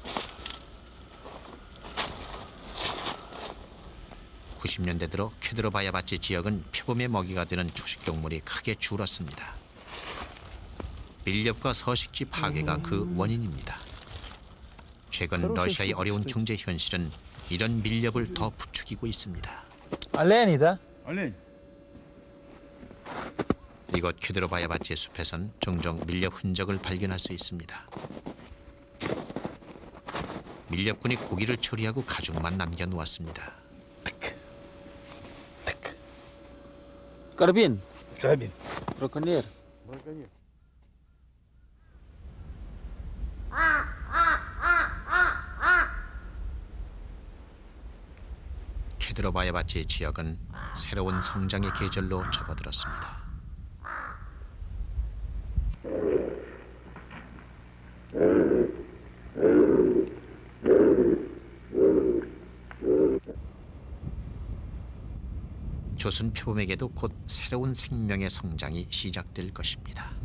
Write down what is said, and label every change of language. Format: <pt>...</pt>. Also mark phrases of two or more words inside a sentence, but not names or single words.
<ko>90년대 들어 쾌드로바야바치 지역은 표범의 먹이가 되는 초식동물이 크게 줄었습니다. 밀렵과 서식지 파괴가 그 원인입니다. 최근 러시아의 어려운 경제 현실은 이런 밀렵을 더 부추기고 있습니다.</ko> <ru>Олени, да? Олень.</ru> <ko>이곳 쾌드로바야바치의 숲에선 종종 밀렵 흔적을 발견할 수 있습니다. 밀렵군이 고기를 처리하고 가죽만 남겨놓았습니다.</ko> <ru>Карабин. Карабин. Браконьер.</ru> <ko>쾌드로바야바치 지역은 새로운 성장의 계절로 접어들었습니다. 조선 표범에게도 곧 새로운 생명의 성장이 시작될 것입니다.</ko>